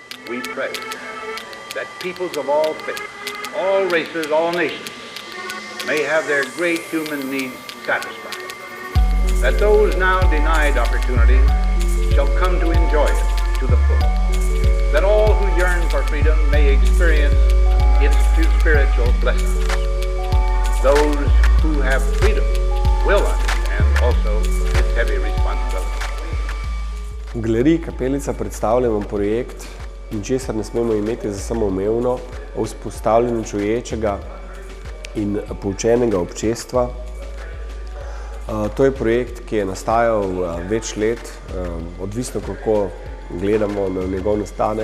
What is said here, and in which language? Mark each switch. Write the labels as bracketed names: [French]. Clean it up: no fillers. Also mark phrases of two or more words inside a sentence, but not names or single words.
[English] we pray that peoples of all faiths, all races, all nations may have their great human needs satisfied, that those now denied opportunities shall come to enjoy it to the full, that all who yearn for freedom may experience its spiritual blessings. Those who have freedom will understand also its heavy responsibility. [Slovenian] V Galeriji Kapelica predstavljamo projekt Ničesar ne smemo imeti za samoumevno o vzpostavljanju čuječega in poučenega občestva. To je projekt, ki je nastajal več let, odvisno kako gledamo na njegov nastanek.